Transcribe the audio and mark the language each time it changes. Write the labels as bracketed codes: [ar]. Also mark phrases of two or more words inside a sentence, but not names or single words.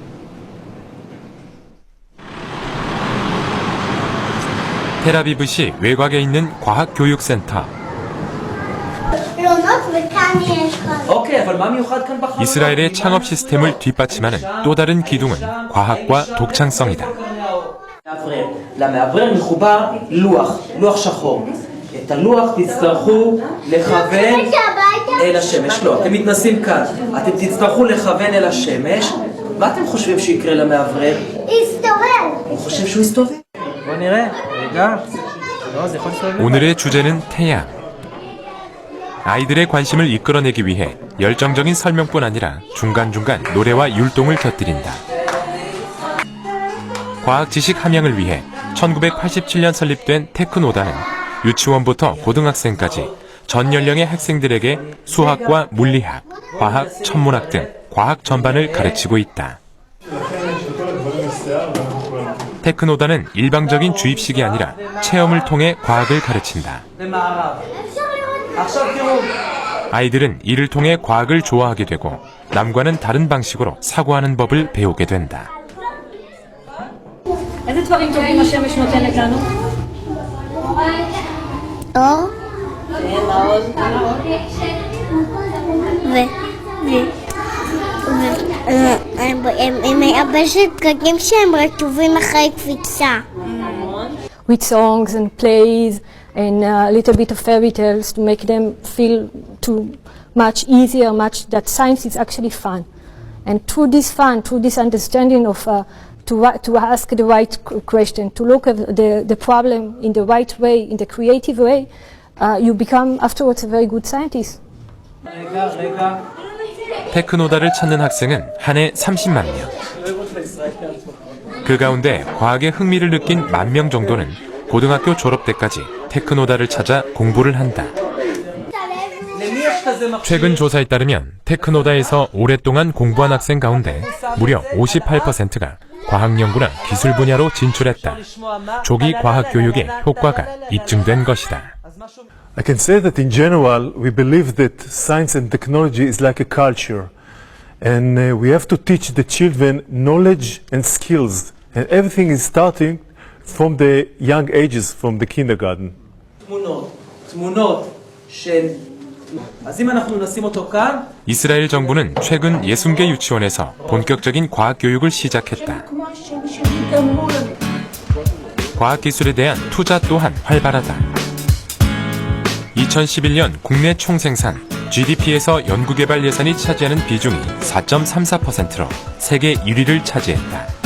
[ko] 텔아비브시 외곽에 있는 과학교육센터. 이스라엘의 창업 시스템을 뒷받침하는 또 다른 기둥은 과학과 독창성이다. [he] למאוורר מחובר לוח שחור. את הלוח תצטרכו לכוון אל השמש. לא, אתם מתנסים כאן. אתם תצטרכו לכוון אל השמש. מה אתם חושבים שיקרה למאוורר? יסתובב. הוא חושב שהוא יסתובב. בוא נראה. רגע. לא, זה יכול להסתובב. [ko] 오늘의 주제는 태양. 아이들의 관심을 이끌어내기 위해 열정적인 설명뿐 아니라 중간중간 노래와 율동을 곁들인다. 과학 지식 함양을 위해 1987년 설립된 테크노다는 유치원부터 고등학생까지 전 연령의 학생들에게 수학과 물리학, 과학, 천문학 등 과학 전반을 가르치고 있다. 테크노다는 일방적인 주입식이 아니라 체험을 통해 과학을 가르친다. 아이들은 이를 통해 과학을 좋아하게 되고 남과는 다른 방식으로 사고하는 법을 배우게 된다. [he] איזה דברים טובים השמש נותנת לנו? אור. היא מייבשת דגים שהם רטובים אחרי קפיצה. [en] With songs and plays and a little bit of fairy tales to make them feel too much easier, much that science is actually fun. And through this fun, through this understanding of to ask the right question, to look at the problem in the right way, in the creative way, you become afterwards a very good scientist. [ko] 테크노다를 찾는 학생은 한 해 30만 명. 그 가운데 과학에 흥미를 느낀 10,000명 정도는 고등학교 졸업 때까지 테크노다를 찾아 공부를 한다. 최근 조사에 따르면 테크노다에서 오랫동안 공부한 학생 가운데 무려 58%가 과학 연구나 기술 분야로 진출했다. 조기 과학 교육의 효과가 입증된 것이다. [en] I can say that in general we believe that science and technology is like a culture and we have to teach the children knowledge and skills and everything is starting from the young ages, from the kindergarten. [he] תמונות של אז אם אנחנו נשים אותו כאן [ko] 이스라엘 정부는 최근 60개 유치원에서 본격적인 과학 교육을 시작했다. 과학 기술에 대한 투자 또한 활발하다. 2011년 국내 총생산 GDP에서 연구개발 예산이 차지하는 비중이 4.34%로 세계 1위를 차지했다.